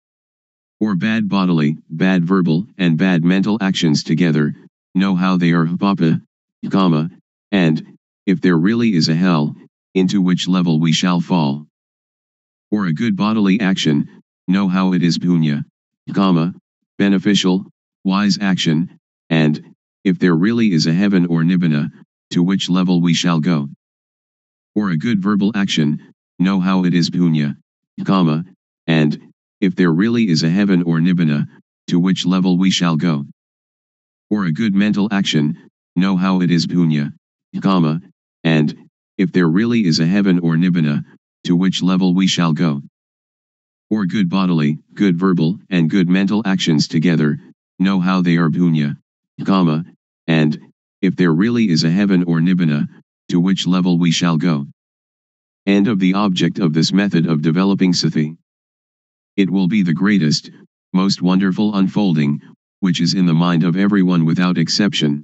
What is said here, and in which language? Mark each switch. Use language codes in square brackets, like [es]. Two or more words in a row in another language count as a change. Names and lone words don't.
[en] For bad bodily, bad verbal, and bad mental actions together, know how they are [pi] papa, kama, [en] and, if there really is a hell, into which level we shall fall. For a good bodily action, know how it is [pi] punya, kama, [en] beneficial, wise action, and, if there really is a heaven or nibbana, to which level we shall go. For a good verbal action, know how it is [pi] punya, kama, [en] and, if there really is a heaven or nibbana, to which level we shall go. For a good mental action, know how it is [pi] punya, kama, [en] and, if there really is a heaven or nibbana, to which level we shall go. For good bodily, good verbal, and good mental actions together, know how they are [pi] punya, kama, [en] and, if there really is a heaven or nibbana, to which level we shall go. And of the object of this method of developing sati. It will be the greatest, most wonderful unfolding, which is in the mind of everyone without exception.